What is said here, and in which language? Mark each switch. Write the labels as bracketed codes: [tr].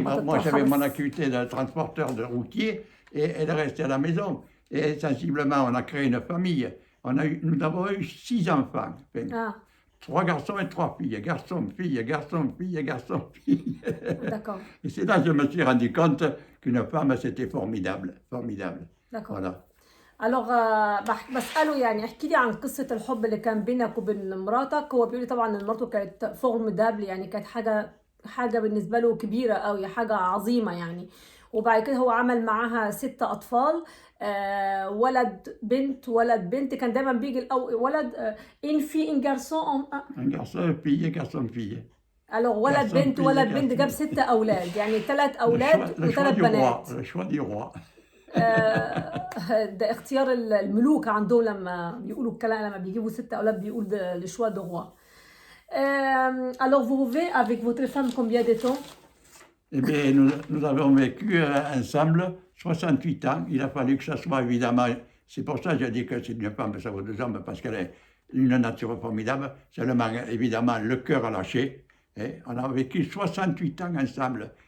[fr] Moi, j'avais mon activité de transporteur de routier et elle restait à la maison. Et sensiblement, on a créé une famille. Nous avons eu 6 enfants. Enfin, 3 garçons et 3 filles. Garçon, fille, garçon, fille, garçon, fille. D'accord. Et c'est là que je me suis rendu compte qu'une femme, c'était formidable. Formidable. D'accord. Voilà. [ar] Alors بسأله يعني احكي لي عن قصة الحب اللي كان بينك وبين مراتك. هو بيقول لي طبعا ان مراته كانت فورميدابل يعني، كانت حاجة بالنسبة له كبيرة قوي، حاجة عظيمة يعني. وبعد كده هو عمل معاها 6 أطفال، ولد بنت ولد بنت. كان دايما بيجي ولد [fr] une fille un garçon. Un garçon, fille, garçon, fille. [ar] alors ولد بنت ولد بنت، جاب 6 أولاد يعني 3 أولاد و3 بنات. [fr] Le choix du roi. [ar] ده اختيار الملوك عندهم لما بيقولوا الكلام، لما بيجيبوا 6 أولاد بيقول [fr] le choix du roi. Alors vous vivez avec votre femme combien de temps? Eh bien, nous avons vécu ensemble 68 ans. Il a fallu que ça soit évidemment... C'est pour ça que je dis que c'est une femme, ça vaut 2 hommes, parce qu'elle est une nature formidable. Seulement, évidemment, le cœur a lâché. Et on a vécu 68 ans ensemble.